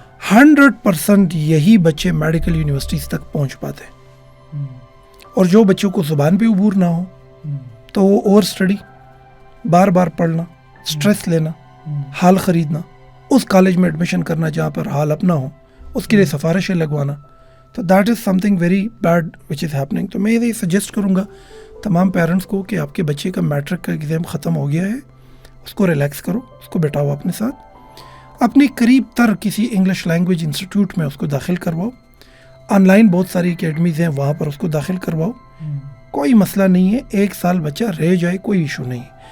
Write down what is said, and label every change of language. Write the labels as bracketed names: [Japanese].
[Urdu] 100% یہی بچے medical universities تک پہنچ پاتے ہیں. اور جو بچوں کو زبان پہ عبور نہ ہو تو وہ اوور اسٹڈی, بار بار پڑھنا, سٹریس لینا, ہال خریدنا, اس کالج میں ایڈمیشن کرنا جہاں پر ہال اپنا ہو, اس کے لیے سفارشیں لگوانا. [English] تو that is something very bad which is happening. [Urdu] تو میں یہ سجیسٹ کروں گا تمام پیرنٹس کو کہ آپ کے بچے کا میٹرک کا ایگزام ختم ہو گیا ہے, اس کو ریلیکس کرو, اس کو بٹھاؤ اپنے ساتھ, اپنے قریب تر کسی انگلش لینگویج انسٹیٹیوٹ میں اس کو داخل کرواؤ. آن لائن بہت ساری اکیڈمیز ہیں, وہاں پر اس کو داخل کرواؤ. کوئی مسئلہ نہیں ہے, 1 سال بچہ رہ جائے کوئی ایشو نہیں.